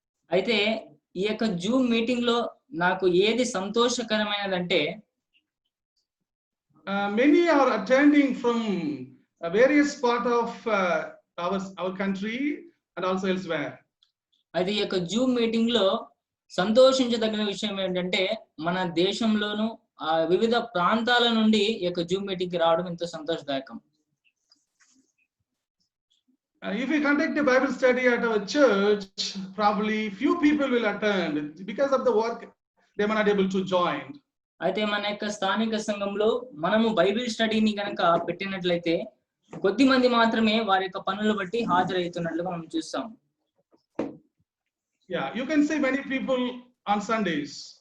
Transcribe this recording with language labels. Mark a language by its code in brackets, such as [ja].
[te] అయితే ఈ యొక్క జూమ్ మీటింగ్ లో నాకు ఏది సంతోషకరమైనదంటే [en] many are attending from various part of our country and also elsewhere. [te] అయితే ఈ యొక్క జూమ్ మీటింగ్ లో సంతోషించదగిన విషయం ఏంటంటే మన దేశంలోను వివిధ ప్రాంతాల నుండి ఈ యొక్క జూమ్ మీటింగ్ కి రావడం ఎంతో సంతోషదాయకం. [en] If we conduct a Bible study at our church, probably few people will attend because of the work they may not able to join. [te] అయితే మన యొక్క స్థానిక సంఘంలో మనము బైబిల్ స్టడీని గనక పెట్టినట్లయితే కొద్ది మంది మాత్రమే వారి యొక్క పనులు బట్టి హాజరవుతున్నట్లుగా మనం చూస్తాం. [en] Yeah, you can see many people on Sundays.